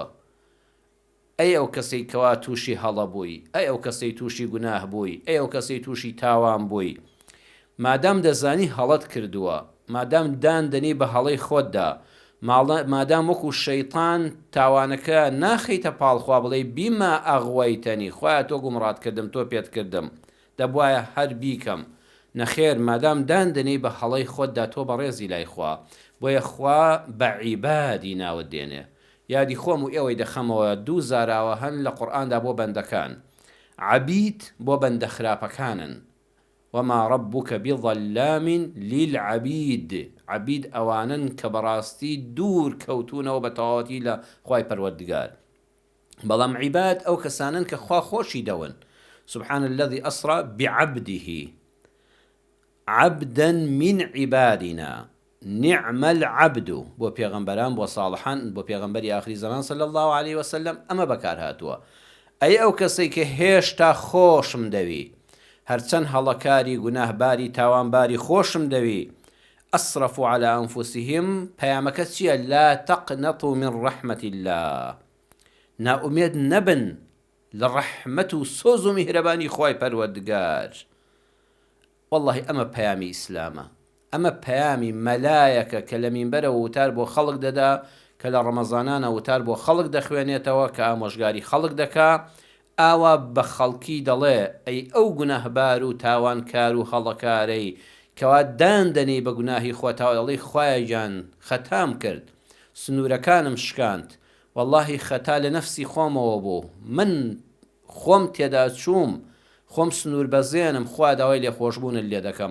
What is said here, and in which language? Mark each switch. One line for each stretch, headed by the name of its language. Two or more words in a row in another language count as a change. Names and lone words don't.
Central Kurdish: ئەی ئەو کەسەی کەوا تووشی هەڵە بووی، ئەی ئەو کەسەی تووشی گوناه بووی، ئەی ئەو کەسەی تووشی تاوان بووی، مادام دەزانی هەڵەت کردووە، مادام داندەنی بە هەڵەی خۆتدا، مادام وەکو شەیطان تاوانەکە ناخەیتە پاڵخوا بڵێ
Arabic: بیما ئەغوەیتەنی،
Central Kurdish: خوایە تۆ گومڕات کردم، تۆ پێت کردم، دەبوایە هەر بیکەم. نەخێر، مادام داندەنی بە هەڵەی خۆتدا، تۆ بەڕێزی لای خوا. بۆیە خوا بە عیبادی ناوت دێنێ. یادی خۆم و ئێوەی دەخەمەوە، دوو زاراوە هەن لە قورئاندا بۆ بەندەکان. عەبید بۆ بەندە خراپەکانن،
Arabic: وما ربك بظلام للعبید.
Central Kurdish: عەبید ئەوانن کە بەڕاستی دوور کەوتونەوە بە تەواوەتی لە خوای پەروەردگار. بەڵام عیباد ئەو کەسانن کە خوا خۆشی دەون.
Arabic: سبحان الذي أسرى بعبده عبدا من عبادنا نعم العبد.
Central Kurdish: بۆ پێغەمبەران، بۆ ساڵحان، بۆ پێغەمبەری آخری زەمان
Arabic: صلی الله عليه وسلم
Central Kurdish: ئەمە بەکار هاتووە. ئەی ئەو کەسەی کە هێشتا خۆشم دەوی، هەرچەند هەڵەکاری، گوناهباری، تاوانباری خۆشم دەوی،
Arabic: أسرفوا على أنفسهم
Central Kurdish: پەیامەکە چییە؟
Arabic: لا تقنطوا من رحمة الله،
Central Kurdish: ناومێد نەبن لە ڕەحمەت و سۆز و میهرەبانی خوای پەروەردگار. والله ئەمە پەیامی ئیسلامە، ئەمە پەیامی مەلایەکە کە لە مینبەرە وتار بۆ خەڵک دەدا، کە لە ڕەمەزانانە وتار بۆ خەڵک دەخوێنێتەوە، کە ئامۆژگاری خەڵک دەکا، ئاوا بە خەڵکی دەڵێ ئەی ئەو گونەهبار و تاوانکار و هەڵەکارەی کەوا داندەنی بە گوناهی خۆتەوە، دەڵێ خوایە گیان خەتام کرد، سنوورەکانم شکاند، واللهی خەتا لە نەفسی خۆمەوە بوو، من خۆم تێدا چووم، خۆم سنوور بەزێنم، خوا داوای لێخۆشبوونت لێ دەکەم.